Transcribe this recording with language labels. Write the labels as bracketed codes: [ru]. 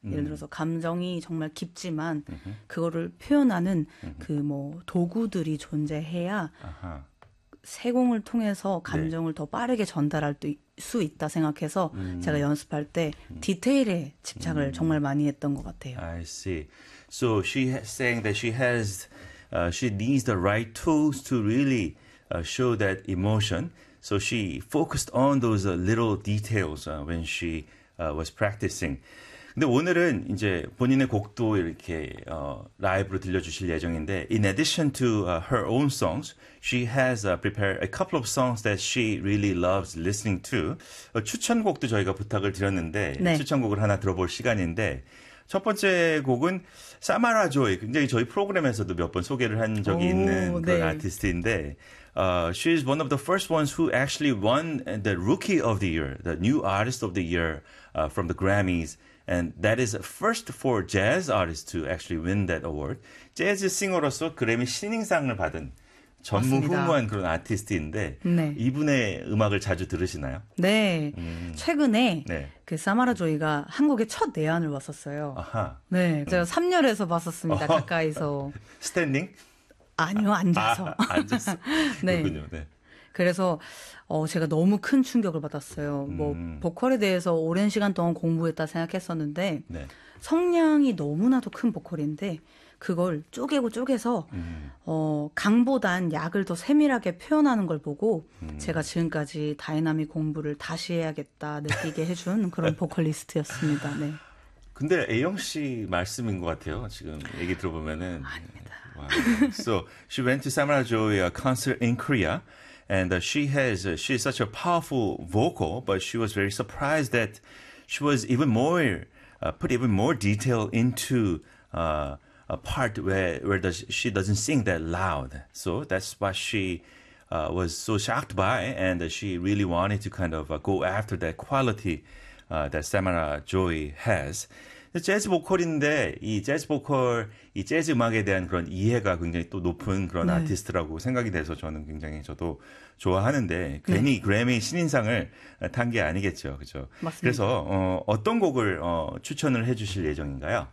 [ko] 예를 들어서 감정이 정말 깊지만 그거를 표현하는 그뭐 도구들이 존재해야 세공을 통해서 감정을 더 빠르게 전달할 수 있다 생각해서 제가 연습할 때 디테일에 집착을 정말 많이 했던 것 같아요. [en] I see. So she is saying that she needs the right tools to really show that emotion. So she focused on those little details when she was practicing. [ko] 근데 오늘은 이제 본인의 곡도 이렇게 라이브로 들려주실 예정인데, [en] in addition to her own songs, she has prepared a couple of songs that she really loves listening to. [ko] 추천곡도 저희가 부탁을 드렸는데, 네. 추천곡을 하나 들어볼 시간인데, 첫 번째 곡은 사마라 조이. 굉장히 저희 프로그램에서도 몇번 소개를 한 적이 오, 있는 그런 네. 아티스트인데, [en] she is one of the first ones who actually won the Rookie of the Year, the New Artist of the Year from the Grammys. And that is first for jazz artist to actually win that award. [ko] 재즈 싱어로서 그래미 신인상을 받은 맞습니다. 전무후무한 그런 아티스트인데, 네. 이분의 음악을 자주 들으시나요? 네. 최근에 네. 그 사마라 조이가 한국에 첫 내한을 왔었어요. 아하. 네, 제가 3열에서 봤었습니다. 어허. 가까이서. 스탠딩? 아니요, 앉아서. 앉았어. 네. 그렇군요. 네. 그래서 제가 너무 큰 충격을 받았어요. 뭐 보컬에 대해서 오랜 시간 동안 공부했다 생각했었는데 네. 성량이 너무나도 큰 보컬인데 그걸 쪼개고 쪼개서 강보단 약을 더 세밀하게 표현하는 걸 보고 제가 지금까지 다이나믹 공부를 다시 해야겠다 느끼게 해준 그런 보컬리스트였습니다. 네. 근데 A형 씨 말씀인 것 같아요. 지금 얘기 들어보면은. 와우. 아닙니다. [en] So she went to Samara Joy concert in Korea, and she's such a powerful vocal, but she was very surprised that she was even more put even more detail into a part where she doesn't sing that loud. So that's what she was so shocked by, and she really wanted to kind of go after that quality that Samara Joy has. [ko] 재즈 보컬인데, 이 재즈 보컬, 이 재즈 음악에 대한 그런 이해가 굉장히 또 높은 그런 네. 아티스트라고 생각이 돼서 저는 굉장히 저도 좋아하는데, 네. 괜히 그래미 신인상을 탄게 아니겠죠. 그죠? 맞습니다. 그래서, 어떤 곡을, 추천을 해 주실 예정인가요?